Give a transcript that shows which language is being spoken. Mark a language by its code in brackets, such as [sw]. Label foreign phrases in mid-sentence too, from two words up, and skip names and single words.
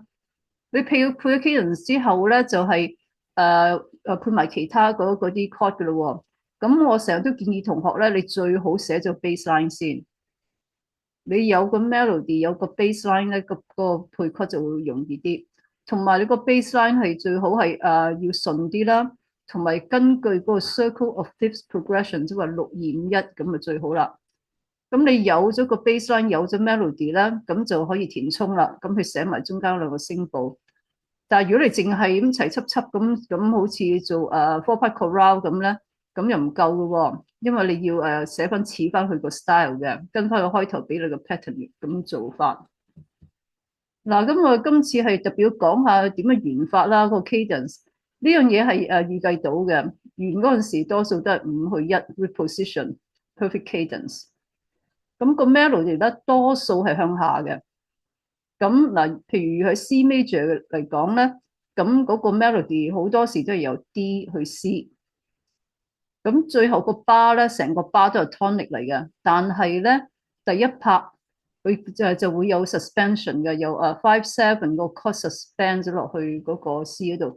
[yue] 你配咗 cadence 之後咧，就係配埋其他嗰啲 chord 噶咯。咁我成日都建議同學咧，你最好寫咗 baseline 先。你有個 melody 有個 baseline 咧，個配 chord 就會容易啲。同埋你個 baseline 係最好係要順啲啦，同埋根據嗰個 [en] circle of fifth progression， [yue] 即係話6-2-5-1咁就最好啦。咁你有咗個 baseline，有咗 melody 啦，咁就可以填充啦。咁佢寫埋中間兩個聲部。但係如果你淨係咁齊輯輯咁，好似做 [en] four-part chorale [yue] 咁咧，咁又唔夠嘅喎，因為你要寫翻似翻佢個 style 嘅，跟翻個開頭俾你個 pattern 咁做法。嗱，咁我今次係特別講下點樣完法啦，個 cadence 呢樣嘢係預計到嘅，完嗰陣時多數都係5-1 [en] reposition perfect cadence。 [yue] 咁個 melody 咧多數係向下嘅。咁嗱，譬如喺 [en] C major [yue] 嚟講咧，咁嗰個 melody 好多時都係由 D 去 C。咁最後個 bar 咧，成個 bar 都係 tonic 嚟嘅，但係咧第一拍佢就會有 suspension 嘅，有5-7個 chord suspend 咗落去嗰個 C 嗰度。